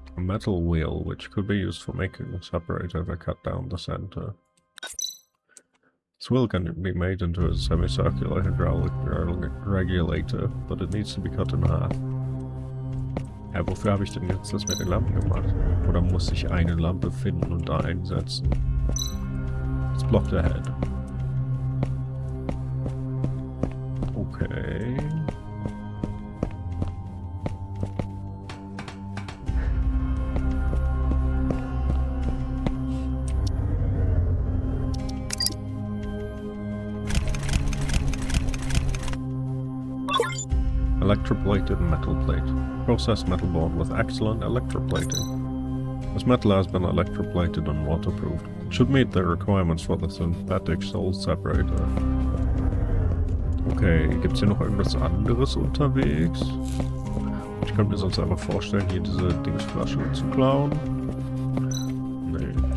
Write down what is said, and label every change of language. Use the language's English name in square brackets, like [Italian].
[English] metal wheel, which could be used for making a separator that cut down the center. This wheel can be made into a semicircular hydraulic regulator, but it needs to be cut in half. [German] Ja, wofür habe ich denn jetzt das mit den Lampen gemacht? Oder muss ich eine Lampe finden und da einsetzen? [English] Let's block the head. Okay. Electroplated metal plate. Processed metal bond with excellent electroplating. This metal has been electroplated and waterproofed. It should meet the requirements for the synthetic soul separator. [German] Okay, gibt's hier noch irgendwas anderes unterwegs? Ich könnte mir sonst einfach vorstellen, hier diese Dingsflasche zu klauen. Nee.